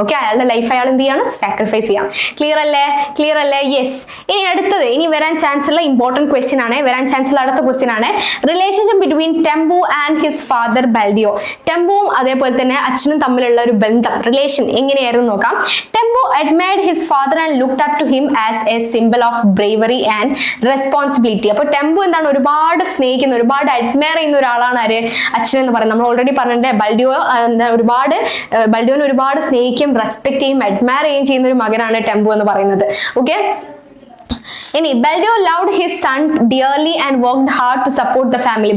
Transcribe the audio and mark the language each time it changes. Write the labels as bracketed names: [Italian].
[Malayalam] Okay, അയാളുടെ life അയാൾ എന്ത് ചെയ്യാണ്, സാക്രിഫൈസ് ചെയ്യാം. ക്ലിയർ അല്ലേ? യെസ്. ഇനി വരാൻ ചാൻസ് ഉള്ള ഇമ്പോർട്ടന്റ് ക്വസ്റ്റ്യൻ ആണ്, അടുത്ത ക്വസ്റ്റ്യൻ ആണ് [English] Relationship between Tempu and his father Baldeo. [Malayalam] ടെമ്പുവും അതേപോലെ തന്നെ അച്ഛനും തമ്മിലുള്ള ഒരു ബന്ധം, റിലേഷൻ എങ്ങനെയായിരുന്നു നോക്കാം. [English] Tempu admired his father and looked up to him as a symbol of bravery and responsibility. [Malayalam] അപ്പോൾ ടെമ്പു എന്താണ്, ഒരുപാട് സ്നേഹിക്കുന്ന, ഒരുപാട് അഡ്മയർ ചെയ്യുന്ന ഒരാളാണ് ആര്, അച്ഛൻ എന്ന് പറയുന്നത്. നമ്മൾ ഓൾറെഡി പറഞ്ഞിട്ടുണ്ട്, ബൽഡിയോനെ ഒരുപാട് സ്നേഹിക്കുകയും റെസ്പെക്ട് ചെയ്യും അഡ്മയർ ചെയ്യുകയും ചെയ്യുന്ന ഒരു മകനാണ് ടെമ്പു എന്ന് പറയുന്നത്. [English] Okay, ഇനി Baldeo loved his son dearly and worked hard to support the family.